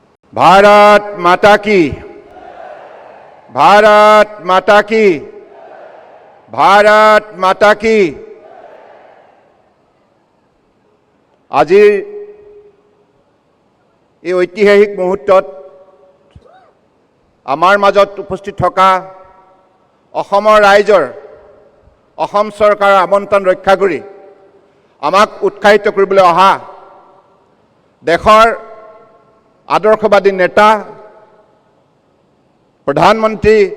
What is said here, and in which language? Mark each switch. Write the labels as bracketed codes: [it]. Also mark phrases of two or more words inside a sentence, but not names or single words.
[hi] भारत माता की, भारत माता की, भारत माता की। [as] আজিৰ এই ঐতিহাসিক মুহূৰ্তত আমাৰ মাজত উপস্থিত থকা অসমৰ ৰাইজৰ অসম চৰকাৰৰ আমন্ত্ৰণ ৰক্ষা কৰি আমাক উৎসাহিত কৰিবলৈ অহা দেশৰ আদৰ্শবাদী নেতা প্ৰধানমন্ত্ৰী